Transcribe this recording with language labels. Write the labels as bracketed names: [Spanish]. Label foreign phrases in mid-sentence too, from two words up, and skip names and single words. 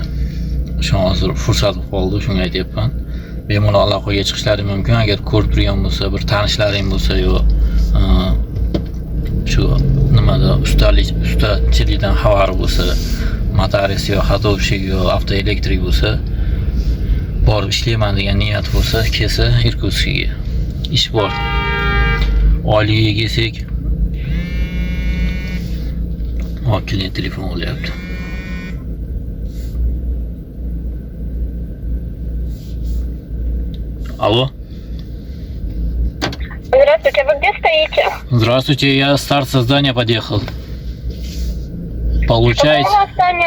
[Uzbek] Shu hozir fursat qoldi, shunga aytyapman. Bemalol aloqaga chiqishlari mumkin agar ko'rib turgan bo'lsa, bir tanishlaring bo'lsa yo shu nimada ustachilikdan xabari bo'lsa, motoris yo xadovshik yo avtoelektrik bo'lsa, borib ishlayman degan niyat bo'lsa, kelsa Irkutskga. Ish bor. Oyligiga kelsak, klient telefon olyapti. [Russian] Алло. Здравствуйте, вы где стоите? Здравствуйте, я старт создания подъехал. Получается, Какого здания?